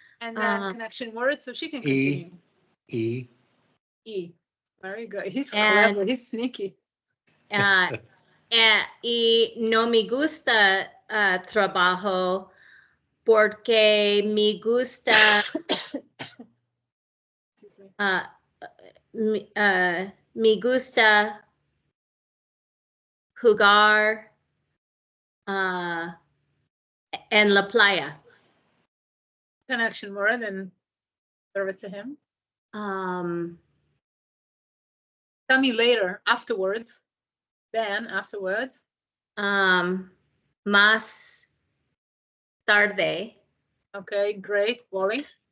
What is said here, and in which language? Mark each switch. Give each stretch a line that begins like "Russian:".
English: And then connection word so she can continue.
Spanish: E.
English: Very good. He's And- clever. He's sneaky.
Spanish: Y no me gusta trabajo porque me gusta
English: Excuse me.
Spanish: me gusta jugar en la playa.
English: Connection word and serve it to him. Tell me later, afterwards. Then afterwards.
Spanish: Más tarde.
English: Okay, great. Wally.